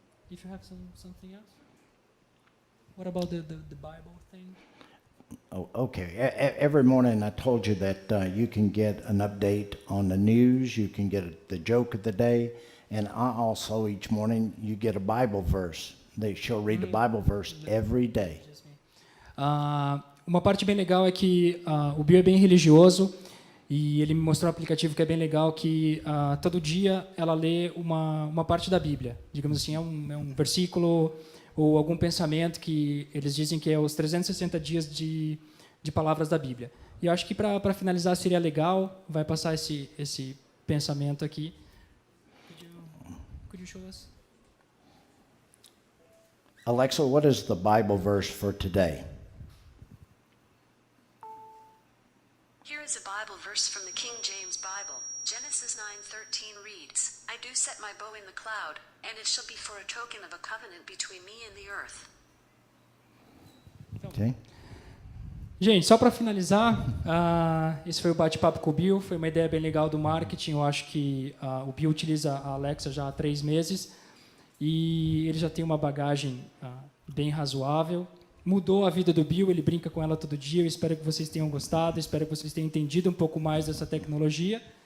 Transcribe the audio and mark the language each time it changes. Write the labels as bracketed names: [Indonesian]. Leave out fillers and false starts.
[English] If you have something else. What about the Bible thing? Oh, okay. Every morning I told you that you can get an update on the news, you can get the joke of the day, and I also, each morning, you get a Bible verse. She'll read a Bible verse every day. [Portuguese] Uma parte bem legal é que o Bill é bem religioso e ele me mostrou um aplicativo que é bem legal que todo dia ela lê uma parte da Bíblia. Digamos assim, é um versículo ou algum pensamento que eles dizem que é os 360 dias de palavras da Bíblia. E eu acho que para finalizar seria legal, vai passar esse pensamento aqui. [English] Could you show us? Alexa, what is the Bible verse for today? Here is a Bible verse from the King James Bible. Genesis 9:13 reads, I do set my bow in the cloud, and it shall be for a token of a covenant between me and the earth. Okay. [Portuguese] Gente, só para finalizar, esse foi o bate-papo com o Bill, foi uma ideia bem legal do marketing. Eu acho que o Bill utiliza a Alexa já há 3 meses e ele já tem uma bagagem bem razoável. Mudou a vida do Bill, ele brinca com ela todo dia. Eu espero que vocês tenham gostado, espero que vocês tenham entendido um pouco mais dessa tecnologia.